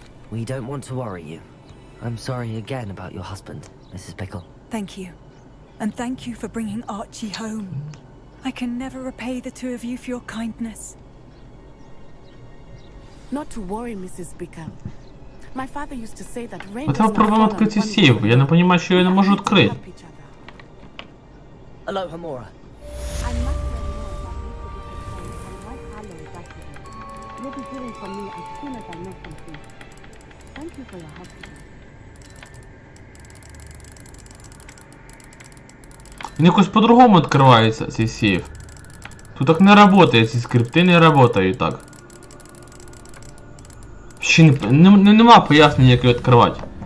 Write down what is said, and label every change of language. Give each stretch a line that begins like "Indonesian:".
English: We don't want to worry you. I'm sorry again about your husband, Mrs. Pickle. Thank you. And thank you for bringing Archie home. I can never repay the two of you for your kindness. Not to worry, Mrs. Bickle. My father used to say that rain
Ukrainian: Оце проблема відкриті сейф. Я не розумію, що я не можу відкрити.
English: Hello, Hamora. You'll be hearing from me as soon as I know something. Thank you for your help today.
Ukrainian: Він якось по-другому відкривається, цей сейф. Тут так не працює, ці скрипти не працюють так. Ще нема пояснення, як його відкривати.